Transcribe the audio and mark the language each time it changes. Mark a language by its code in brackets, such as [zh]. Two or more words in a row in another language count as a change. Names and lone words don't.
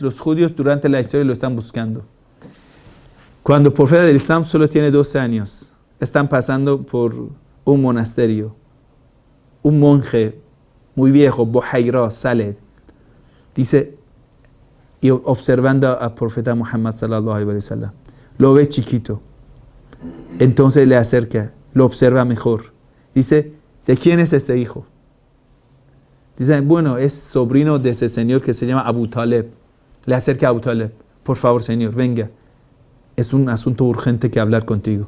[es] Los judíos durante la historia lo están buscando. Cuando el profeta del Islam solo tiene 12 años, están pasando por un monasterio. Un monje muy viejo, Buhayra, Saleh, dice, y observando al profeta Muhammad [ar] صلى الله عليه وسلم, [es] lo ve chiquito, entonces le acerca, lo observa mejor, dice, ¿de quién es este hijo? Dice, bueno, es sobrino de ese señor que se llama Abu Talib. Le acerca a Abu Talib, por favor señor, venga, es un asunto urgente que hablar contigo.